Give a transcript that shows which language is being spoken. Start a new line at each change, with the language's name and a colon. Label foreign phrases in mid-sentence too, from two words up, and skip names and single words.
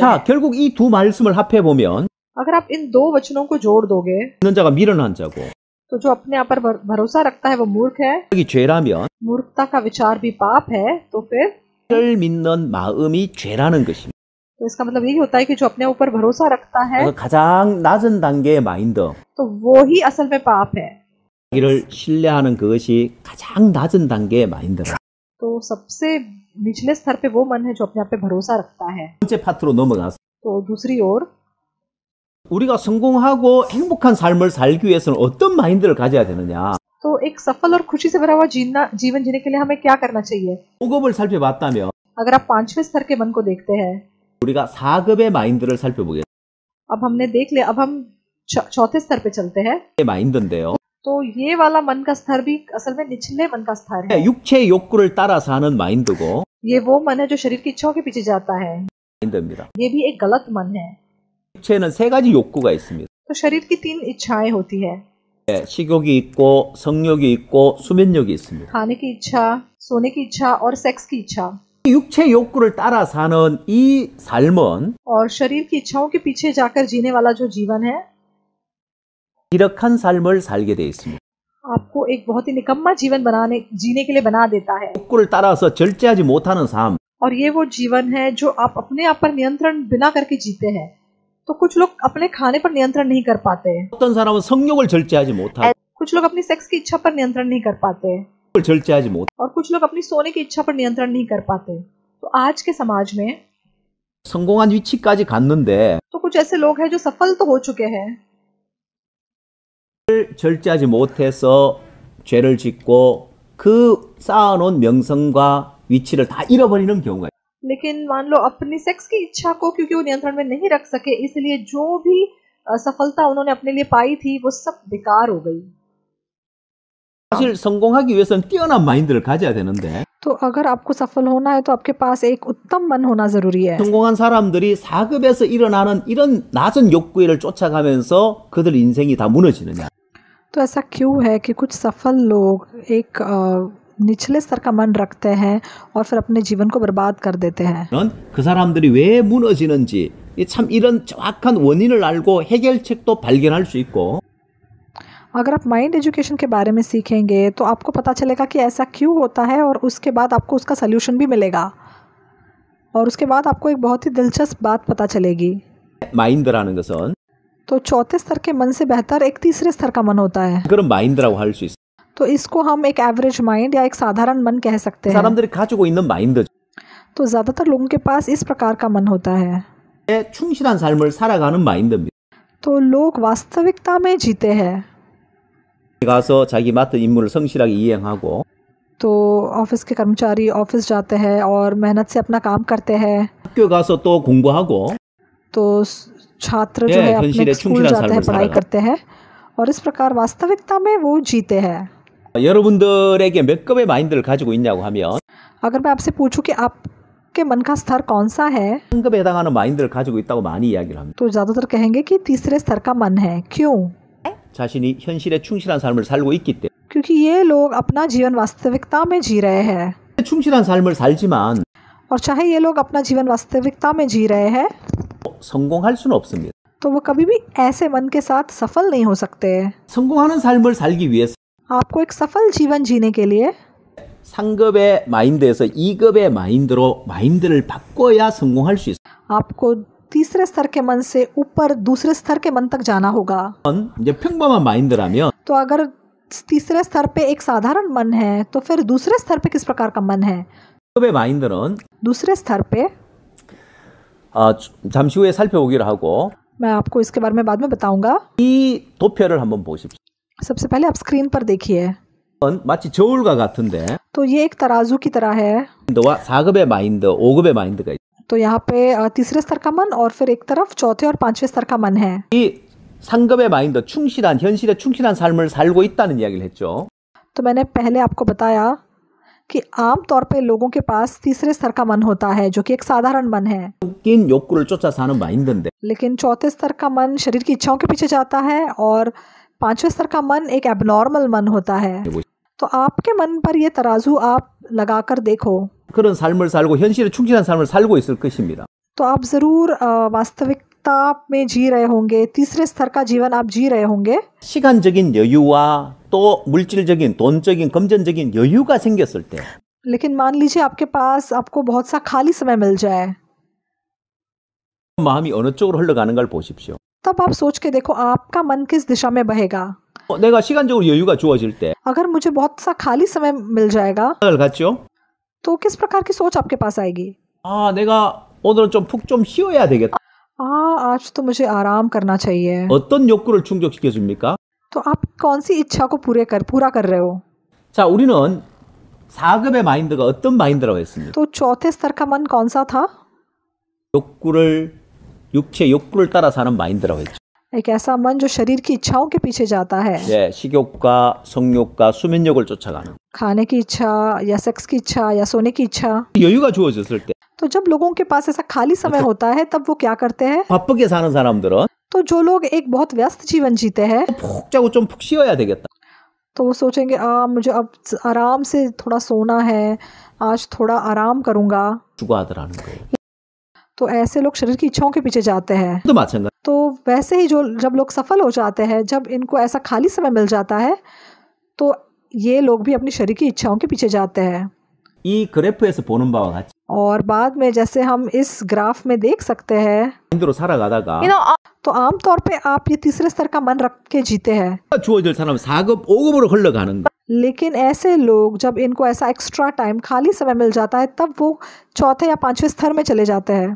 Korean: 자,
Hindi: हैं।
Korean: 결국 이 두 말씀을 합해 보면
Hindi: अगर आप इन दो वचनों को जोड़ दोगे
Korean: 믿는 자가 미련한 자고
Hindi: तो जो अपने आप पर भरोसा रखता है वो मूर्ख है,
Korean: 여기 죄라면
Hindi: मूर्खता का विचार भी पाप है, तो फिर
Korean: 를 믿는 마음이 죄라는 것입니다.
Hindi: तो इसका मतलब यही होता है कि जो अपने ऊपर भरोसा रखता है
Korean: 그래서 가장 낮은 단계의 마인드,
Hindi: तो वो ही असल में पाप है।
Korean: 자기를 신뢰하는 그것이 가장 낮은 단계의 마인드라.
Hindi: तो सबसे निचले स्तर पे वो मन है जो अपने आप पे भरोसा रखता है।
Korean: 번째 파트로 넘어가서
Hindi: तो दूसरी ओर
Korean: 우리가 성공하고 행복한 삶을 살기 위해서는 어떤 마인드를 가져야 되느냐?
Hindi: तो एक सफल और खुशी से भरा हुआ जीवन जीने के लिए हमें क्या करना चाहिए?
Korean: 5급을 살펴봤다면
Hindi: अगर आप 5वें स्तर के मन को देखते हैं,
Korean: 우리가 4급의 마인드를 살펴보겠습니다.
Hindi: अब हमने देख लिया, अब हम चौथे स्तर पे चलते हैं।
Korean: 마인드인데요.
Hindi: तो ये वाला मन का स्तर भी असल में निचले मन का स्तर है।
Korean: 육체의 욕구를 따라서 하는 마인드고
Hindi: ये वो मन है जो शरीर की इच्छाओं के पीछे जाता है।
Korean: 마인드입니다.
Hindi: ये भी एक गलत मन है।
Korean: 육체는 세 가지 욕구가 있습니다.
Hindi: तो शरीर की 3 इच्छाएं होती है।
Korean: 예, 식욕이 있고 성욕이 있고 수면욕이 있습니다.
Hindi: खाने की इच्छा, सोने की इच्छा और सेक्स की इच्छा।
Korean: 육체 욕구를 따라 사는 이 삶은
Hindi: और शरीर की इच्छाओं के पीछे जाकर जीने वाला जो जीवन है
Korean: 기력한 삶을 살게 돼 있습니다.
Hindi: आपको एक बहुत ही निकम्मा जीवन जीने के लिए बना देता है।
Korean: 욕구를 따라서 절제하지 못하는 삶,
Hindi: और ये वो जीवन है जो आप अपने आप पर नियंत्रण बिना करके जीते हैं। तो कुछ लोग अपने खाने पर नियंत्रण नहीं कर पाते,
Korean: 어떤 사람은 성욕을 절제하지 못하고
Hindi: कुछ लोग अपनी सेक्स की इच्छा पर नियंत्रण नहीं कर पाते,
Korean: 절제하지 못.
Hindi: और कुछ लोग अपनी सोने की इच्छा पर नियंत्रण नहीं कर पाते। तो आज के समाज में
Korean: 성공한 위치까지 갔는데
Hindi: तो कुछ ऐसे लोग हैं जो सफल तो हो चुके हैं,
Korean: 절제하지 못해서 죄를 짓고 그 쌓아놓은 명성과 위치를 다 잃어버리는 경우가 있어요.
Hindi: लेकिन मान लो अपनी सेक्स की इच्छा को क्योंकि वो नियंत्रण में नहीं रख सके, इसलिए जो भी सफलता उन्होंने अपने लिए पाई थी वो सब बेकार हो गई।
Korean: 사실 성공하기 위해서는 뛰어난 마인드를 가져야 되는데
Hindi: तो अगर आपको सफल होना है तो आपके पास एक उत्तम मन होना जरूरी है।
Korean: 성공한 사람들이 사급에서 일어나는 이런 낮은 욕구를 쫓아가면서 그들 인생이 다 무너지느냐?
Hindi: तो ऐसा क्यों है कि कुछ सफल लोग एक निचले स्तर का मन रखते हैं और फिर अपने जीवन को बर्बाद कर देते हैं?
Korean: 그 사람들이 왜 무너지는지 참 이런 정확한 원인을 알고 해결책도 발견할 수 있고
Hindi: अगर आप
English: mind education
Hindi: के बारे में सीखेंगे तो आपको पता चलेगा कि ऐसा क्यों होता है, और उसके बाद आपको उसका सल्यूशन भी मिलेगा, और उसके बाद आपको एक बहुत ही दिलचस्प बात पता चलेगी।
Korean: 마인드라는 것은
Hindi: तो चौथे स्तर के मन से बेहतर एक तीसरे स्तर का मन होता है।
Korean: 그런 마인드라고 할 수 있어요.
Hindi: तो इसको हम एक
English: average mind
Hindi: या एक साधारण मन कह सकते हैं।
Korean: 사람들이 가지고 있는 마인드죠.
Hindi: तो ज़्यादातर लोगों के पास इस प्रकार का मन होता है।
Korean: 충실한 삶을 살아가는 마인드입니다.
Hindi: तो लोग वास्तविकता में जीते हैं।
Korean: 가서 자기 맡은 임무를 성실하게 이행하고
Hindi: तो ऑफिस के कर्मचारी ऑफिस जाते हैं और मेहनत से अपना काम करते हैं।
Korean: 학교 가서 또 공부하고
Hindi: तो छात्र जो है अपने
Korean: 현실에
Hindi: स्कूल
Korean: 충실한
Hindi: जाते हैं,
Korean: 삶을
Hindi: पढ़ाई
Korean: 살아가.
Hindi: करते हैं, और इस प्रकार वास्तविकता में वो जीते हैं।
Korean: 여러분들에게 몇 급의 마인드를 가지고 있냐고 하면
Hindi: अगर मैं आपसे पूछूं कि आपके मन का स्तर कौन सा है,
Korean: 한 급에 해당하는 마인드를 가지고 있다고 많이 이야기를 합니다.
Hindi: तो ज़्यादातर कहेंगे कि तीसरे स्तर का मन है। क्यों?
Korean: 자신이 현실에 충실한 삶을 살고 있기 때문에
Hindi: क्योंकि ये लोग अपना जीवन वास्तविकता में जी रहे हैं,
Korean: 충실한 삶을 살지만
Hindi: और चाहे ये लोग अपना जीवन वास्तविकता में जी रहे हैं
Korean: 성공할 수는 없습니다.
Hindi: तो वो कभी भी ऐसे मन के साथ सफल नहीं हो सकते।
Korean: 성공하는 삶을 살기 위해서
Hindi: आपको एक सफल जीवन जीने के लिए
Korean: 상급의 마인드에서 2급의 마인드로 마인드를 바꿔야 성공할 수 있어요.
Hindi: आपको तीसरे स्तर के मन से ऊपर दूसरे स्तर के मन तक जाना होगा।
Korean: 이제 평범한 마인드라면
Hindi: तो अगर तीसरे स्तर पे एक साधारण मन है तो फिर दूसरे स्तर पे किस प्रकार का मन है?
Korean: 급의 마인드는
Hindi: दूसरे स्तर पे
Korean: 잠시 후에 살펴보기로 하고
Hindi: मैं आपको इसके बारे में बाद में बताऊंगा।
Korean: 이 도표를 한번 보십시오.
Hindi: सबसे पहले आप स्क्रीन पर देखिए।
Korean: 마치 저울과 같은데
Hindi: तो ये एक तराजू की तरह है।
Korean: 4급의 마인드, 5급의 마인드가 있어요.
Hindi: तो यहाँ पे तीसरे स्तर का मन और फिर एक तरफ चौथे और पांचवें स्तर का मन है।
Korean: 이 상급의 마인드, 충실한 현실에 충실한 삶을 살고 있다는 이야기를 했죠.
Hindi: तो मैंने पहले आपको बताया कि आम तौर पे लोगों के पास तीसरे स्तर का मन होता है जो कि एक साधारण मन है,
Korean: 웃긴 욕구를 쫓아 사는 마인드인데
Hindi: लेकिन चौथे स्तर का मन शरीर की इच्छाओं के पीछे जाता है, और पांचवें स्तर का मन एक एबनॉर्मल मन होता है। तो आपके मन पर ये तराजू आप लगाकर देखो
Korean: 그런 삶을 살고 현실에 충실한 삶을 살고 있을 것입니다.
Hindi: तो आप ज़रूर वास्तविकता में जी रहे होंगे, तीसरे स्तर का जीवन आप जी रहे होंगे।
Korean: 시간적인 여유와 또 물질적인, 돈적인, 금전적인 여유가 생겼을 때
Hindi: लेकिन मान लीजिए आपके पास आपको बहुत सा खाली समय मिल जाए,
Korean: 마음이 어느 쪽으로 흘러가는 걸 보십시오.
Hindi: तब आप सोच के देखो आपका मन किस दिशा में बहेगा।
Korean: 내가 시간적으로 여유가 주어질 때
Hindi: अगर मुझे बहुत सा खाली समय मिल जाएगा
Korean: 생각을 갖죠?
Hindi: तो किस प्रकार की सोच आपके पास आएगी?
Korean: 내가 오늘은 좀 푹 좀 쉬어야 되겠다.
Hindi: आज तो मुझे आराम करना चाहिए।
Korean: 어떤 욕구를 충족시켜 줍니까?
Hindi: तो आप कौन सी इच्छा को पूरा कर रहे हो?
Korean: 자, 우리는 4급의 마인드가 어떤 마인드라고 했습니다.
Hindi: तो चौथे स्तर का मन कौन सा था?
Korean: 육체 욕구를 따라 사는 마인드라고 했죠.
Hindi: एक ऐसा मन जो शरीर की इच्छाओं के पीछे जाता है,
Korean: 예, 식욕과 성욕과 수면욕을 쫓아가는.
Hindi: खाने की इच्छा या सेक्स की इच्छा या सोने की इच्छा।
Korean: 여유가 주어졌을 때
Hindi: तो जब लोगों के पास ऐसा खाली समय होता है तब वो क्या करते हैं?
Korean: 바쁘게 사는 사람들은
Hindi: तो जो लोग एक बहुत व्यस्त जीवन जीते हैं
Korean: 푹 자고 좀 푹 쉬어야 되겠다.
Hindi: तो वो सोचेंगे मुझे अब आराम से थोड़ा सोना है, आज थोड़ा आराम करूँगा।
Korean: 추구하더라는 거예요.
Hindi: तो ऐसे लोग शरीर की इच्छाओं के पीछे जाते हैं।
Korean: 또 마찬가지.
Hindi: तो वैसे ही जब लोग सफल हो जाते हैं, जब इनको ऐसा खाली समय मिल जाता है, तो ये लोग भी अपनी शरीर की इच्छाओं के पीछे जाते हैं।
Korean: 이 그래프에서 보는 바와 같이
Hindi: और बाद में जैसे हम इस ग्राफ में देख सकते हैं,
Korean: 마인드로 살아가다가
Hindi: तो आमतौर पे आप ये तीसरे स्तर का मन रख के जीते हैं।
Korean: 주어질 사람은 4급, 5급으로 흘러가는 거.
Hindi: लेकिन ऐसे लोग जब इनको ऐसा
English: extra time
Hindi: खाली समय मिल जाता है, तब वो चौथे या पांचवें स्तर में चले जाते हैं।